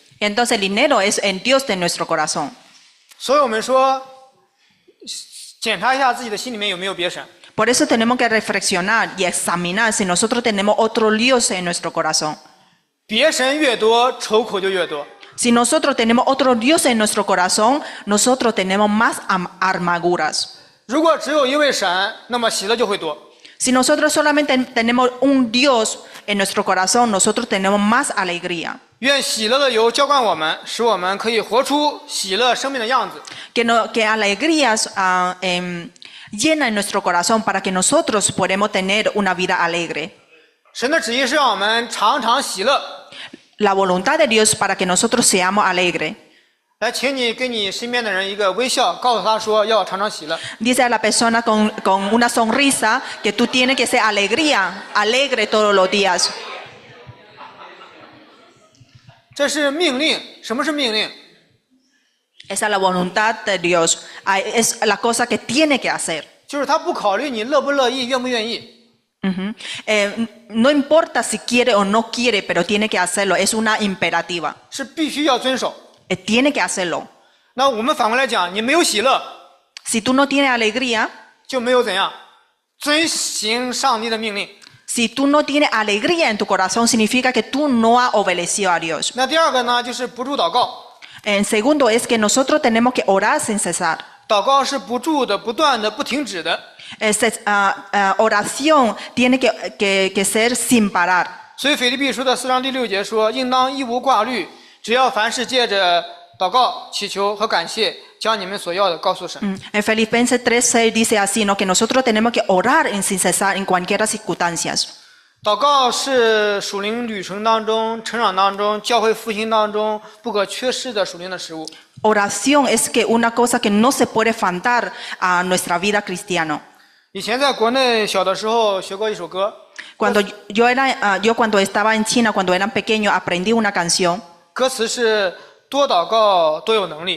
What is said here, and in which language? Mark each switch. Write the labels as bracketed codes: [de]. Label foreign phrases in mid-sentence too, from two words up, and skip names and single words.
[es] entonces el dinero es el Dios de nuestro corazón. [zh] 所以我们说，检查一下自己的心里面有没有别神。 [es] Por eso tenemos que reflexionar y examinar si nosotros tenemos otro Dios en nuestro corazón. [zh] 别神越多，愁苦就越多。 [es] Si nosotros tenemos otro Dios en nuestro corazón, nosotros tenemos más amarguras. [zh] 如果只有一位神，那么喜乐就会多。 [es] Si nosotros solamente tenemos un Dios en nuestro corazón, nosotros tenemos más alegría. [zh] 愿喜乐的油浇灌我们，使我们可以活出喜乐生命的样子。 [es] Que alegrías llenan nuestro corazón para que nosotros podamos tener una vida alegre. [zh] 神的旨意是让我们常常喜乐。 [es] La voluntad de Dios para que nosotros seamos alegres. [zh] 来，请你给你身边的人一个微笑，告诉他说要常常喜乐。 [es] Dice a la persona con una sonrisa que tú tienes que ser alegre todos los días. [zh] 这是命令。什么是命令？ [es] Esa es la voluntad de Dios. Es la cosa que tiene que hacer. [zh] 就是他不考虑你乐不乐意、愿不愿意。 Ujú. [es] No importa si quiere o no quiere, pero tiene que hacerlo. Es una imperativa. [zh] 是必须要遵守。 [es] Tiene que hacerlo. [zh] 那我们反过来讲，你没有喜乐， [es] Si tú no tienes alegría, [zh] 就没有怎样遵行上帝的命令。 [es] si tú no tienes alegría en tu corazón, significa que tú no has obedecido a Dios. [zh] 那第二个呢，就是不住祷告。 [es] En segundo es que nosotros tenemos que orar sin cesar. [zh] 祷告是不住的、不断的、不停止的。 [es] Oración tiene que ser sin parar. [zh] 所以腓立比书的4章第6节说：“应当一无挂虑，只要凡事借着祷告、祈求和感谢，将你们所要的告訴神。” [es] En Filipenses 3:6 dice así, ¿no? Que nosotros tenemos que orar sin cesar en cualquier circunstancias. [zh] 祷告是属灵旅程当中、成长当中、教会复兴当中不可缺失的属灵的食物。 [es] Oración es que una cosa que no se puede faltar a nuestra vida cristiana. [zh] 以前在国内小的时候学过一首歌， [es] Cuando yo cuando estaba en China, cuando era pequeño, aprendí una canción. [zh] 歌词是多祷告多有能力。